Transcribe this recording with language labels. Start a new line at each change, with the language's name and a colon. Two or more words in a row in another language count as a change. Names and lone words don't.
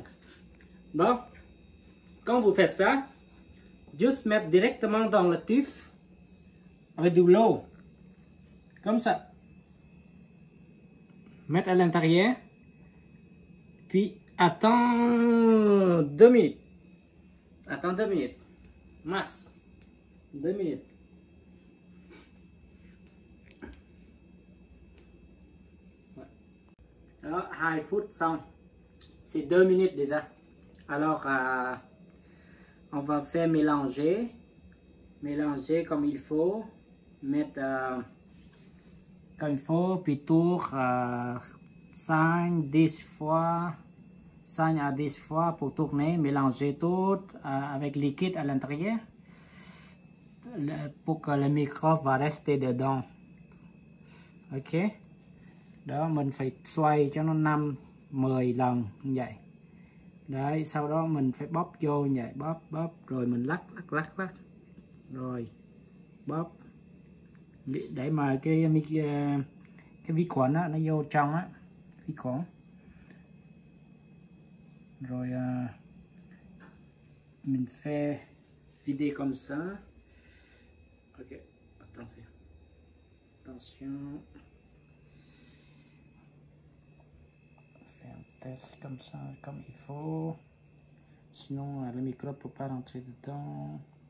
French: Bon, quand vous faites ça, juste mettre directement dans le tube avec de l'eau. Comme ça. Mettre à l'intérieur. Puis attends 2 minutes. Attends 2 minutes. Masse. 2 minutes.
Vietnamese: Đó, 2 phút xong.
French: C'est 2 minutes déjà. Alors, on va faire mélanger. Mélanger comme il faut. Mettre comme il faut. Puis tour 5, 10 fois. 5 à 10 fois pour tourner. Mélanger tout avec liquide à l'intérieur. Pour que le microbe va rester dedans. Ok.
Vietnamese: Đó, mình phải xoay cho nó 5-10 lần như vậy. Đấy, sau đó mình phải bóp vô như vậy, bóp rồi mình lắc. Rồi bóp để mà cái vi khuẩn á, nó vô trong á, vi khuẩn. Rồi mình
French: fait vider comme ça. Ok, attention. Attention. Fais un test comme ça, comme il faut. Sinon, le micro ne peut pas rentrer dedans.